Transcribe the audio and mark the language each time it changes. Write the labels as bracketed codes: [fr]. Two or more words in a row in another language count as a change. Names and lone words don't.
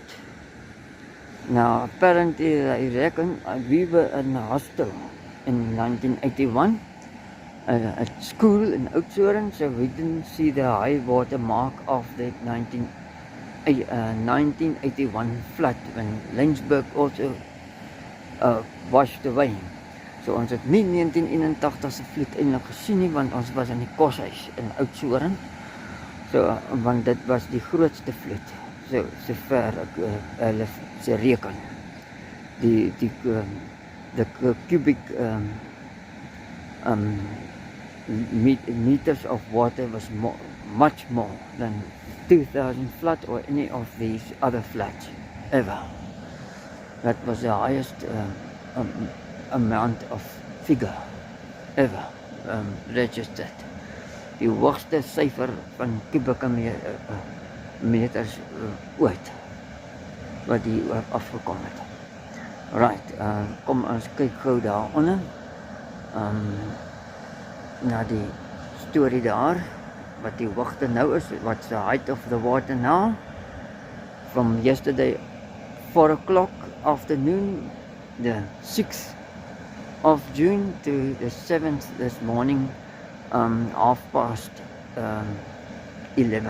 [en] Now, apparently, I reckon we were in a hostel in 1981 at school in Oudtshoorn, so we didn't see the high water mark of the 1981 flood when Lensburg also washed away. [af] So ons het nie 1981 se vloed eintlik gesien nie, want ons was in die koshuis in Oudtshoorn. So want dit was die grootste vloed. sover ek hulle se reken. [en] Die cubic meters of water was much more than 2,000 flood or any of these other floods ever. That was the highest amount of figure ever registered. [af] Die hoogste syfer van kubieke meters ooit wat hier afgekom het. Right, kom ons kyk gou daaronder. Na die storie daar, wat die hoogte nou is, [en] what's the height of the water now? From yesterday 4 o'clock afternoon, the 6th of June to the 7th this morning, 11:30.